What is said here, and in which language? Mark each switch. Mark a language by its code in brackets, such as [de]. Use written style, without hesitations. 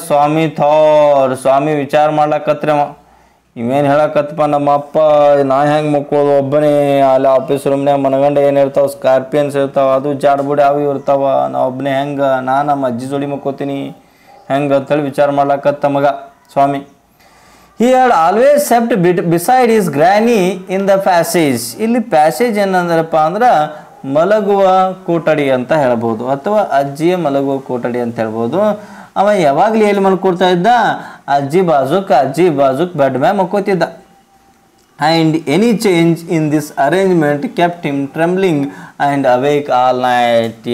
[kn] ಸ್ವಾಮಿ ಥಾರ್, ಸ್ವಾಮಿ ವಿಚಾರ ಮಾಡ್ಲಕತ್ರಿ ಅವ. ಇವೇನು ಹೇಳಕತ್ತಪ್ಪ, ನಮ್ಮ ಅಪ್ಪ ನಾ ಹೆಂಗೆ ಮಕ್ಕೋದು ಒಬ್ಬನೇ ಅಲ್ಲಿ ಆಫೀಸ್ ರೂಮ್ನಾಗ ಮನಗಂಡ ಏನು ಇರ್ತಾವೆ, ಸ್ಕಾರ್ಪಿಯನ್ಸ್ ಇರ್ತಾವೆ, ಅದು ಜಾಡ್ಬುಡಿ ಅವು ಇರ್ತಾವೆ, ನಾ ಒಬ್ಬನೇ ಹೆಂಗೆ, ನಮ್ಮ ಅಜ್ಜಿ ಜೋಡಿ ಮಕ್ಕೋತೀನಿ ಹೆಂಗೆ ಅಂತೇಳಿ ವಿಚಾರ ಮಾಡ್ಲಕತ್ತ ಮಗ ಸ್ವಾಮಿ. [en] He had always sat beside his granny in the passage. [kn] ಇಲ್ಲಿ ಪ್ಯಾಸೇಜ್ ಏನಂದ್ರಪ್ಪ ಅಂದ್ರೆ ಮಲಗುವ ಕೊಠಡಿ ಅಂತ ಹೇಳ್ಬೋದು, ಅಥವಾ ಅಜ್ಜಿಯ ಮಲಗುವ ಕೊಠಡಿ ಅಂತ ಹೇಳ್ಬೋದು. ಅವ ಯಾವಾಗಲೂ ಎಲ್ಲಿ ಮಲ್ಕೊಡ್ತಾ ಇದ್ದ, ಅಜ್ಜಿ ಬಾಜುಕ್ ಬೆಡ್ ಮ್ಯಾಗ ಮಕ್ಕೋತಿದ್ದ. [en] And any change in this arrangement kept him trembling and awake all night.